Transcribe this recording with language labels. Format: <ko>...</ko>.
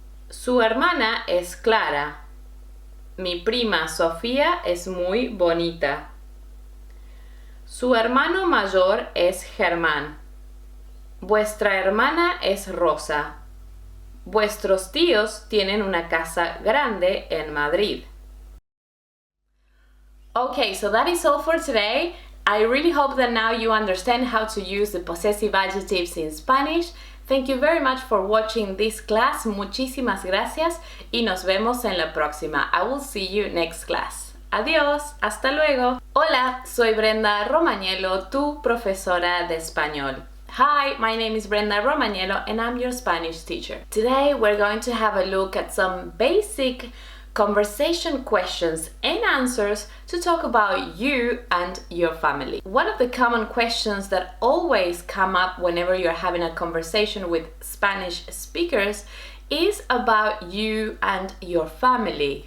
<es>Su hermana es Clara. Mi prima Sofía es muy bonita. Su hermano mayor es Germán. Vuestra hermana es Rosa. Vuestros tíos tienen una casa grande en Madrid.</es> <en>Okay, so that is all for today. I really hope that now you understand how to use the possessive adjectives in Spanish. Thank you very much for watching this class.</en> <es>Muchísimas gracias y nos vemos en la próxima.</es> <en>I will see you next class.</en> <es>Adiós, hasta luego. Hola, soy Brenda Romagnello, tu profesora de español.</es> <en>Hi, my name is Brenda Romagnello and I'm your Spanish teacher. Today we're going to have a look at some basic conversation questions and answers to talk about you and your family. One of the common questions that always come up whenever you're having a conversation with Spanish speakers is about you and your family.</en>